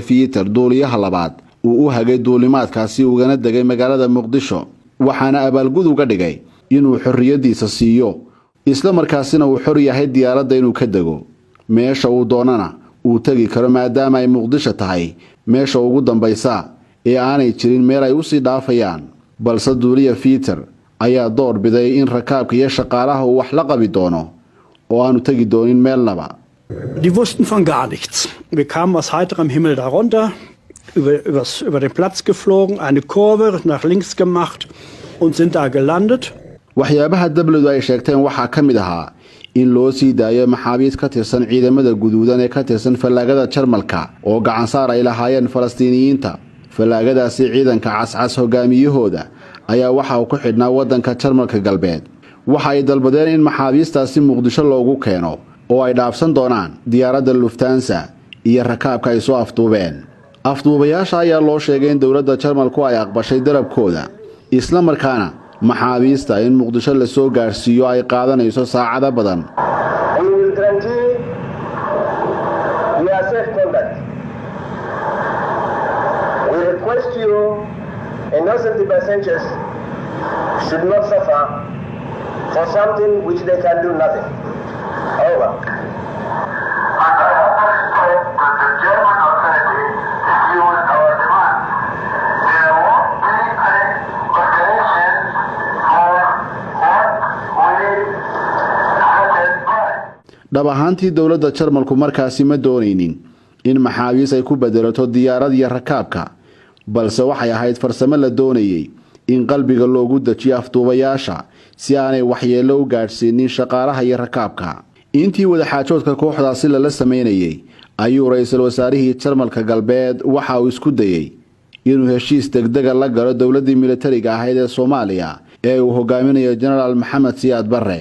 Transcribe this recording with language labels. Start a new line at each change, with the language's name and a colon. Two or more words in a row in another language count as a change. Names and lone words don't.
Somali: Peter duuliyaha labaad uu u hagay duulimaadkaasi ugana degay magaalada Muqdisho waxaana abaalgud uga dhigay inuu xorriyadiisa siiyo isla markaasina uu xor yahay diyaaradda inuu ka dego meesha uu doonana uu tagi karo maadaama ay Muqdisho tahay meesha ugu dambaysa ee aanay jirin meel ay u sii dhaafayaan. balse duuliya Peter ayaa door biday in rakaabka iyo shaqaalaha uu wax la qabi doono oo aanu tagi doonin meelnaba.
German: Die wussten von gar nichts. Wir kamen aus heiterem Himmel darunter, über den Platz geflogen, eine Kurve nach links gemacht und sind da gelandet.
Somali: waxyaabaha dawladdu ay sheegteen waxaa ka mid ahaa in loo sii daayo maxaabiis ka tirsan ciidamada guduudan ee ka tirsan fallaagada Jarmalka oo gacan saar ay lahaayeen Falastiiniyiinta. fallaagadaasi ciidanka cascas hogaamiyahooda ayaa waxa uu ku xidhnaa wadanka Jarmalka galbeed. waxa ay dalbadeen in maxaabiistaasi Muqdisho loogu keeno oo ay dhaafsan doonaan diyaaradda Lufthansa iyo rakaabka ay soo afduubeen. afduubayaasha ayaa loo sheegay in dawladda Jarmalku ay aqbashay dalabkooda, isla markaana maxaabiista in Muqdisho la soo gaarsiiyo ay qaadanayso saacado badan.
English: We will guarantee your safe conduct. We request you, innocent passengers should not suffer for something which they can do nothing. Over. And I hope that the German authorities use our demand. There won't be any consideration for what we started by.
Somali: dhab ahaantii dawladda Jarmalku markaasi ma doonaynin in maxaabiis ay ku bedelato diyaarad iyo rakaabka, balse waxay ahayd farsamo la doonayay in qalbiga loogu dajiyo afduubayaasha si aanay waxyeello u gaarsiinin shaqaalaha iyo rakaabka. intii wadaxaajoodka kooxdaasi lala sameynayay ayuu ra'iisul wasaarihii Jarmalka galbeed waxa uu isku dayay inuu heshiis degdeg ah la galo dawladdii militariga ahayd ee Soomaaliya ee uu hogaaminayo General Maxamed Siyaad Barre.